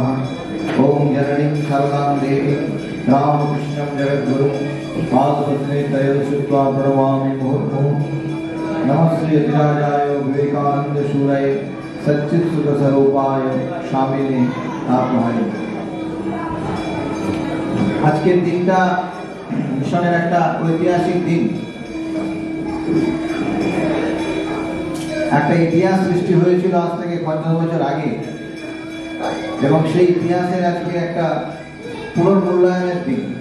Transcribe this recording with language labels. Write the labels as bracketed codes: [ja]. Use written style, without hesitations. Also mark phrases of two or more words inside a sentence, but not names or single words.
[sa] ओम जननीं शरदां देवीं रामकृष्णं जगद्गुरुं पादपद्मे तयोः श्रुत्वा प्रणमामि मुहुर्मुहुः। नमः श्री अधिराजाय विवेकानंद शूराय सच्चित सुख स्वरूपाय स्वामिने तापहाय। [bn] আজকের দিনটা মিশনের একটা ঐতিহাসিক দিন। একটা ইতিহাস সৃষ্টি হয়েছিল আজ থেকে 50 বছর আগে, এবং সেই ইতিহাসের আজকে একটা পুনর্মূল্যায়নের দিন।